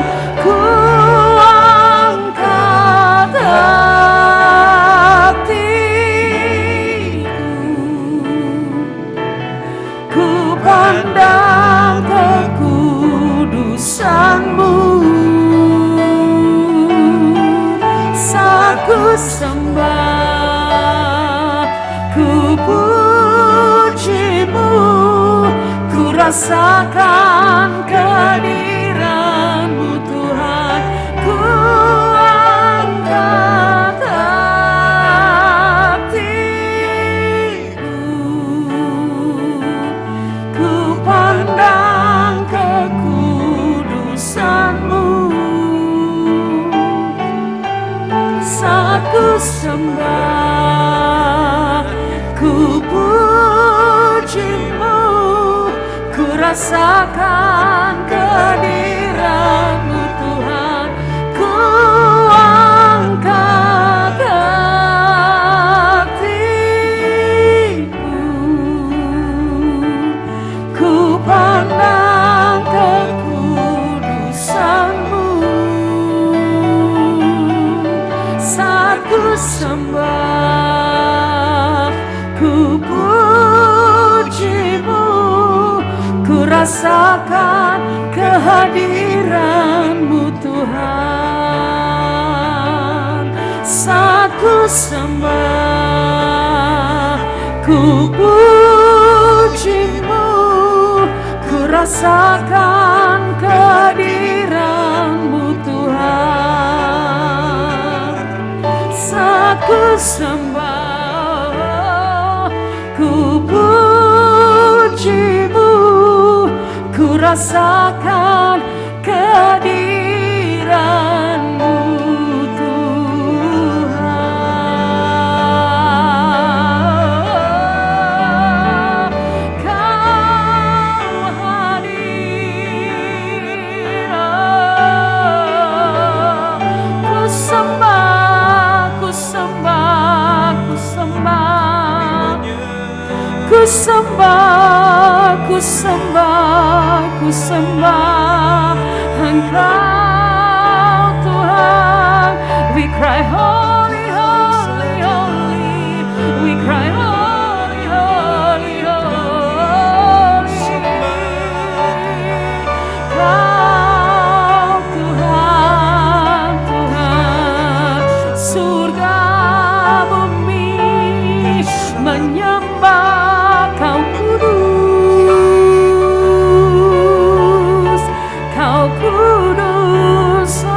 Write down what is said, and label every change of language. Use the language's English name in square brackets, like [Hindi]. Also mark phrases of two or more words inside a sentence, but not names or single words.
[Indonesian] Ku angkat hatiku, ku pandang kekudusan-Mu. Saat ku sembah, ku puji-Mu, ku rasakan kehadiran-Mu Tuhan. Ku angkat hatiku, ku pandang kekudusan-Mu. Saat ku sembah, ku puji-Mu, ku rasakan kehadiran-Mu Tuhan. Ku angkat hatiku, ku pandang kekudusan-Mu. Saat ku sembah, ku puji-Mu, ku rasakan kehadiran-Mu Tuhan. Saat ku sembah, ku puji-Mu, ku rasakan kehadiran-Mu Tuhan. Saat ku sembah, ku puji-Mu, ku rasakan kehadiran-Mu Tuhan. Kau hadir, ku sembah, ku sembah, ku sembah, ku sembah, ku sembah, ku sembah Engkau Tuhan. [English] We cry holy, holy, holy. We cry holy, holy, holy. [Indonesian] Kau Tuhan, Tuhan, surga bumi menyembah Kau kudus, Kau kudus.